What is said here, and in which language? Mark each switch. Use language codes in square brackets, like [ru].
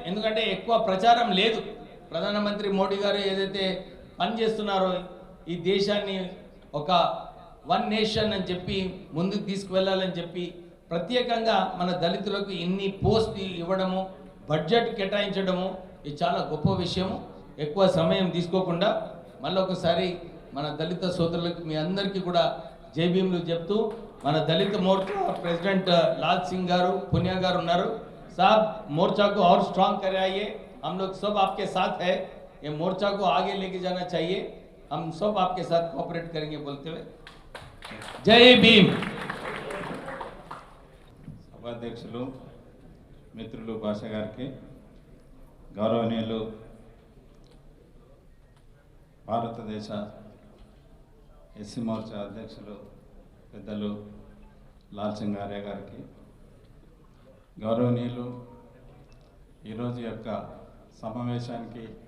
[te] ఎందుకంటే ఎక్కువ ప్రచారం లేదు. ప్రధానమంత్రి మోడీ గారు ఏదైతే పని చేస్తున్నారో ఈ దేశాన్ని ఒక వన్ నేషన్ అని చెప్పి ముందుకు తీసుకువెళ్ళాలని చెప్పి ప్రత్యేకంగా మన దళితులకు ఇన్ని పోస్ట్ ఇవ్వడము, బడ్జెట్ కేటాయించడము ఇది చాలా గొప్ప విషయము. ఎక్కువ సమయం తీసుకోకుండా మళ్ళొకసారి మన దళిత సోదరులకు మీ అందరికీ కూడా జై భీములు చెప్తూ, మన దళిత మోర్చా ప్రెసిడెంట్ లాల్ సింగ్ గారు, పునియా గారు ఉన్నారు. [hi] సాబ్ मोर्चा को और स्ट्रांग कराइए, हम लोग सब आपके साथ है, ये मोर्चा को आगे लेके जाना चाहिए, हम सब आपके साथ कोऑपरेट करेंगे बोलते हुए जय भीम. [te] సభాధ్యక్షులు మిత్రులు భాష గారికి, గౌరవనీయులు భారతదేశ ఎస్సీ మోర్చా అధ్యక్షులు పెద్దలు లాల్ సింగ్ ఆర్య గారికి, గౌరవనీయులు ఈరోజు యొక్క సమావేశానికి